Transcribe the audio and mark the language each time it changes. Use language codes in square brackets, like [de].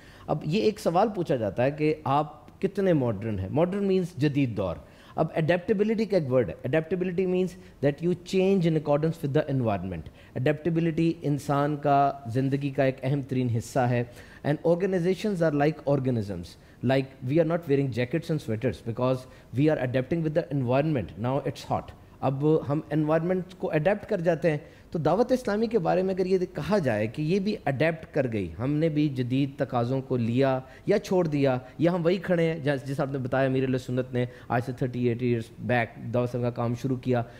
[ur] اب یہ ایک سوال پوچھا جاتا ہے کہ آپ کتنے ماڈرن ہیں. ماڈرن مینس جدید دور. اب اڈیپٹیبلٹی کا ایک ورڈ ہے. [en] Adaptability means that you change in accordance with the environment. [ur] Adaptability انسان کا زندگی کا ایک اہم ترین حصہ ہے. [en] And organisations are like organisms. Like we are not wearing jackets and sweaters because we are adapting with the environment. Now it's hot. [ur] اب ہم environment کو adapt کر جاتے ہیں. تو دعوت اسلامی کے بارے میں اگر یہ کہا جائے کہ یہ بھی adapt کر گئی, ہم نے بھی جدید تقاضوں کو لیا یا چھوڑ دیا, یا ہم وہی کھڑے ہیں جس آپ نے بتایا امیر علیہ سنت نے آج سے 38 ایئرس بیک دعوت اسلامی کا کام شروع کیا.